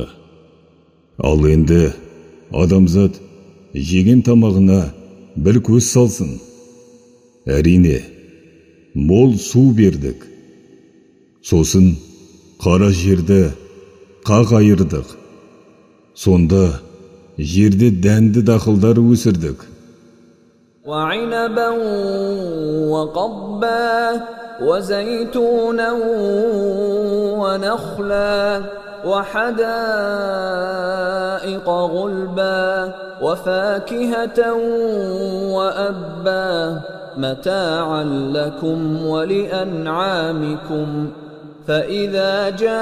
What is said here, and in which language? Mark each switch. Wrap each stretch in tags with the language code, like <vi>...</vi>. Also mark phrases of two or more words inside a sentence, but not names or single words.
<kk>Ал енді адамзат жеген тамағына бір көз салсын. Әрине, мол су бердік. Сосын қара жерді қақ айырдық. Сонда жерде дәнді дақылдар өсірдік.</kk> <ar>وعنبا وقضبا وزيتونا ونخلا وحدائق غلبا وفاكهة وأبا متاعا لكم ولأنعامكم فإذا</ar>